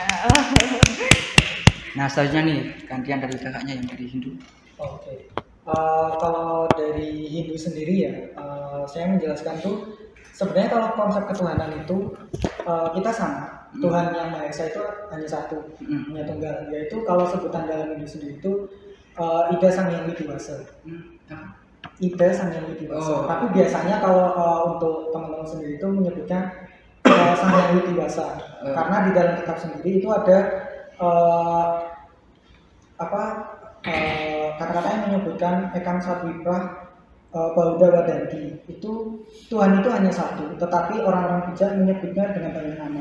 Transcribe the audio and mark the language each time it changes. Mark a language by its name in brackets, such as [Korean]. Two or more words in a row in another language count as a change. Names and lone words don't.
[Indonesian] Nah, selanjutnya nih gantian dari kakaknya yang dari Hindu. Oke. Kalau dari Hindu sendiri ya, saya menjelaskan tuh sebenarnya kalau konsep ketuhanan itu kita sama. Tuhan yang Maha Esa itu hanya satu, hanya tunggal. Yaitu kalau sebutan dalam Hindu sendiri itu Ida Sang Hyang Widi-Wasa. Ida Sang Hyang Widi-Wasa. Tapi biasanya kalau untuk teman-teman sendiri itu menyebutnya Sang Hyang Widi-Wasa. Karena di dalam kitab sendiri itu ada kata-kata yang menyebutkan [Sanskrit] एकं सद्विप्रा बहुधा वदन्ति [Indonesian] itu Tuhan itu hanya satu, tetapi orang-orang bijak menyebutnya dengan banyak nama.